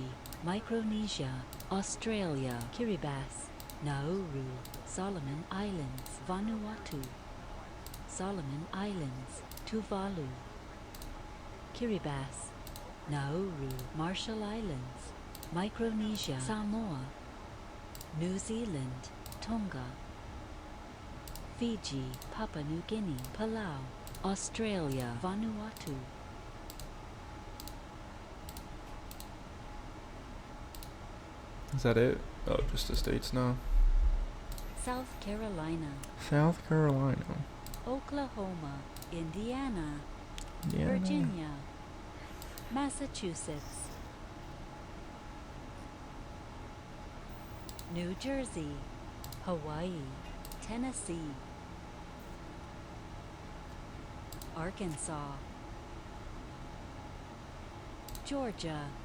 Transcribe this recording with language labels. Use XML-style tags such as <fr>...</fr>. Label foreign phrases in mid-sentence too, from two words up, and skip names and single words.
<en>Micronesia, Australia, Kiribati, Nauru, Solomon Islands, Vanuatu, Solomon Islands, Tuvalu, Kiribati, Nauru, Marshall Islands, Micronesia, Samoa, New Zealand, Tonga, Fiji, Papua New Guinea, Palau, Australia, Vanuatu. Is that it? Oh, just the states now. South Carolina, South Carolina. Oklahoma, Indiana, Indiana. Virginia, Massachusetts, New Jersey, Hawaii, Tennessee, Arkansas, Georgia,</en>